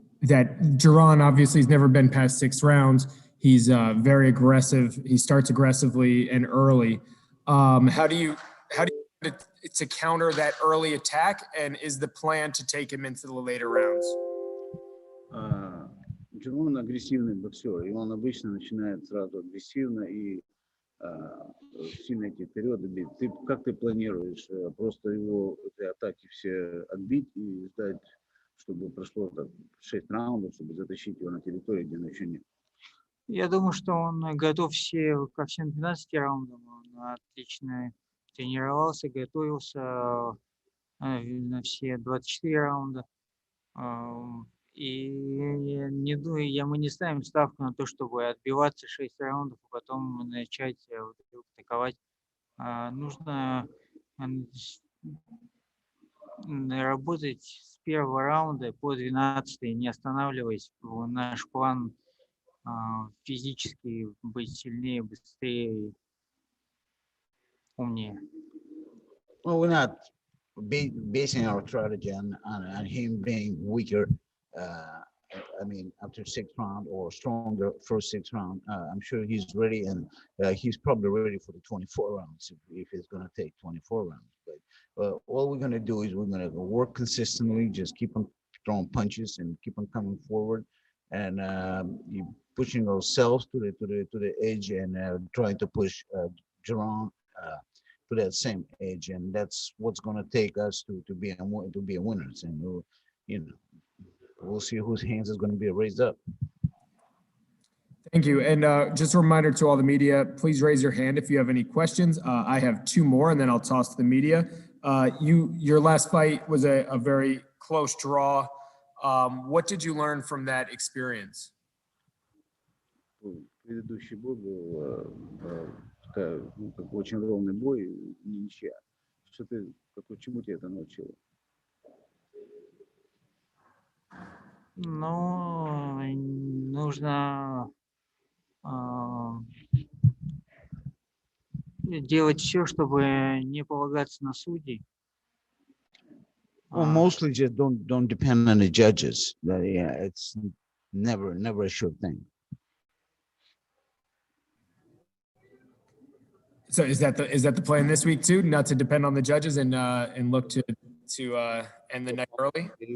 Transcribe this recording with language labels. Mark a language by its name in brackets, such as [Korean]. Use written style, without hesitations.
[English] That Geron obviously has never been past 6 rounds. He's very aggressive. He starts aggressively and early. How do you to counter that early attack, and is the plan to take him into the later rounds? [Russian] Джерон агрессивный боксер, и он обычно начинает сразу агрессивно и сильно идти вперед и бить. Как ты планируешь просто его эти атаки все отбить и ждать, чтобы прошло так 6 раундов, чтобы затащить его на территорию, где он еще нет? Я думаю, что он готов ко всем 12 раундам. Он отлично тренировался, готовился на все 24 раунда. И мы не ставим ставку на то, чтобы отбиваться 6 раундов, а потом начать вдруг атаковать. Нужно работать с первого раунда по 12-й, не останавливаясь. Наш план физически быть сильнее, быстрее, умнее. [English] Well, we're not basing our strategy on him being weaker. I mean, after 6th round or stronger first 6th round, I'm sure he's ready, and he's probably ready for the 24 rounds if he's going to take 24 rounds. But all we're going to do is we're going to work consistently, just keep on throwing punches and keep on coming forward, and pushing ourselves to the edge, and trying to push Geron to that same edge, and that's what's going to take us to be a winners, and we'll see whose hands is going to be raised up. Thank you. And just a reminder to all the media, please raise your hand if you have any questions. I have 2 more, and then I'll toss to the media. Your last fight was a very close draw. What did you learn from that experience? [Russian] Предыдущий бой был очень ровный бой, ничья. Чему тебя это научило? Ну, нужно делать все, чтобы не полагаться на судей. [English] Well, mostly just don't depend on the judges. Yeah, it's never a sure thing. So is that the plan this week too? Not to depend on the judges and look to end the night early?